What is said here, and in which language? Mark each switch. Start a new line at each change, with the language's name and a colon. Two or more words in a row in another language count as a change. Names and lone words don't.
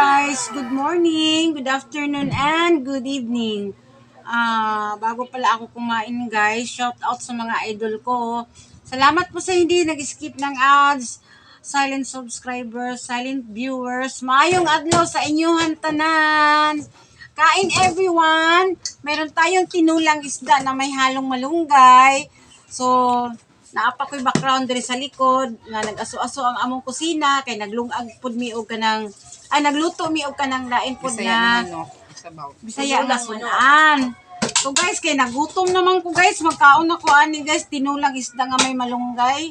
English: guys, good morning, good afternoon, and good evening.
Filipino: Bago pala ako kumain guys,
English: shout out
Filipino: sa mga idol ko. Salamat po sa hindi nag-skip ng ads,
English: silent subscribers, silent viewers.
Cebuano: Maayong adlaw sa inyong tanan.
Filipino: Kain everyone! Meron tayong tinulang isda na may halong malunggay.
Cebuano: So, naapa ko'y background diri sa likod nga nag-aso-aso ang among kusina kay naglungag pud mi og kanang nagluto mi og kanang lain pud na Bisaya nga sunan. So guys, kay nagutom naman ko guys, magkaon ako ani guys, tinulang isda nga may malunggay.